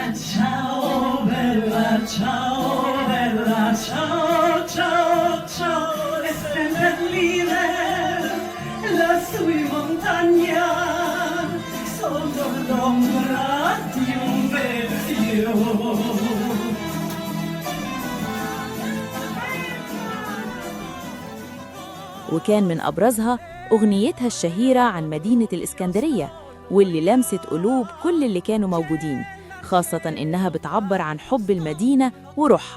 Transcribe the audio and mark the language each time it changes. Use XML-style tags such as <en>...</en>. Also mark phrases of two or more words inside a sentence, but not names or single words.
<it>ciao, bella ciao, bella ciao, ciao, ciao, e seppellire lassù in montagna, sotto l'ombra di un bel fiore.</it> <ar>وكان من أبرزها أغنيتها الشهيرة عن مدينة الإسكندرية واللي لمست قلوب كل اللي كانوا موجودين، خاصة إنها بتعبر عن حب المدينة وروحها.</ar>